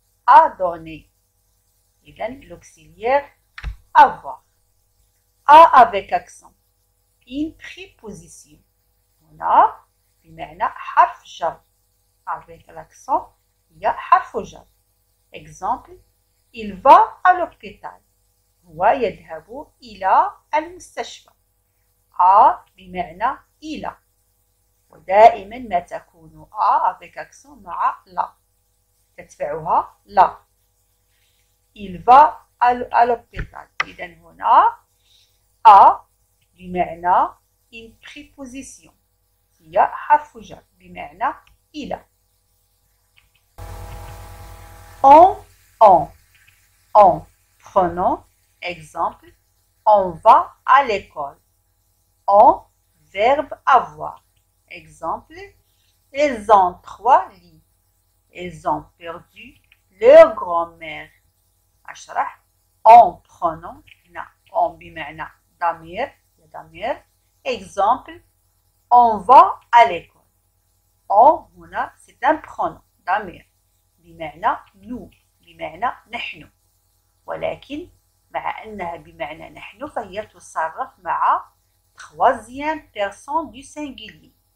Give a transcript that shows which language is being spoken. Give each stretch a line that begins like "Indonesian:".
French: A donné. إذا l'auxiliaire avoir. avec accent. Une préposition.
Arabic: هنا بمعنى حرف جر.
French: avec l'accent
Arabic: هي حرف جر.
French: Exemple, il va à l'hôpital.
Arabic: هو يذهب إلى المستشفى. بمعنى إلى، ودائما ما تكون
French: avec accent
Arabic: مع لا، تتبعها لا.
French: il va à l'hôpital.
Arabic: إذا هنا بمعنى
French: une préposition
Arabic: هي حرف جر بمعنى إلى.
French: On. Prenons exemple, on va à l'école. On, verbe avoir. Exemple, ils ont 3 lits. Ils ont perdu leur grand-mère. أشرح. On prenons.
Arabic: On بمعنى ضمير.
French: Exemple, on va à l'école.
Arabic: On هنا
French: c'est un pronom
Arabic: ضمير بمعنى nous، بمعنى نحن، ولكن مع أنها بمعنى نحن فهي تصرف مع
French: troisième personne du singulier.